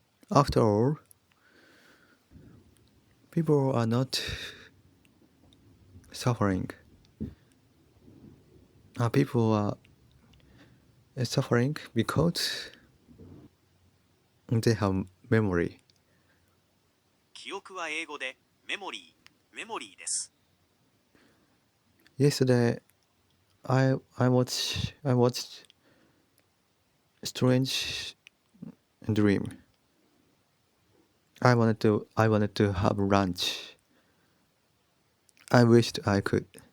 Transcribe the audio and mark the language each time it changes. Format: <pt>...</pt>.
<en>After all, people are not suffering. People are suffering because they have memory.</en> <ja>記憶は英語でメモリーです。</ja> <en>Yesterday, I watched strange dream. I wanted to have lunch. I wished I could.</en>